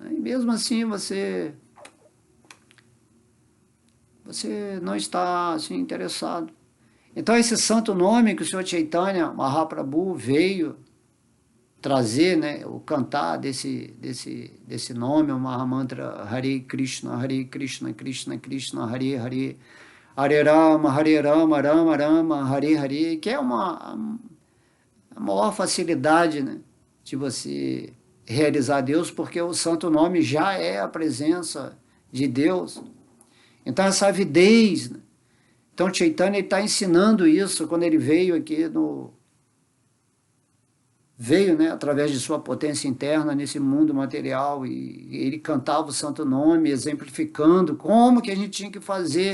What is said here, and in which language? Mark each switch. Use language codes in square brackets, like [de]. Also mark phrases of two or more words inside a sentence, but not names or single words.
[pt] E mesmo assim você não está assim, interessado. Então esse santo nome que o Senhor Chaitanya Mahaprabhu veio trazer, né, o cantar desse nome, o Mahamantra [sa] हरे कृष्ण कृष्ण कृष्ण हरे हरे हरे राम राम राम हरे हरे, [pt] que é a maior facilidade, né, de você realizar Deus, porque o santo nome já é a presença de Deus. Então essa avidez, né? Então Chaitanya está ensinando isso quando ele veio aqui veio, né, através de sua potência interna nesse mundo material, e ele cantava o santo nome, exemplificando como que a gente tinha que fazer.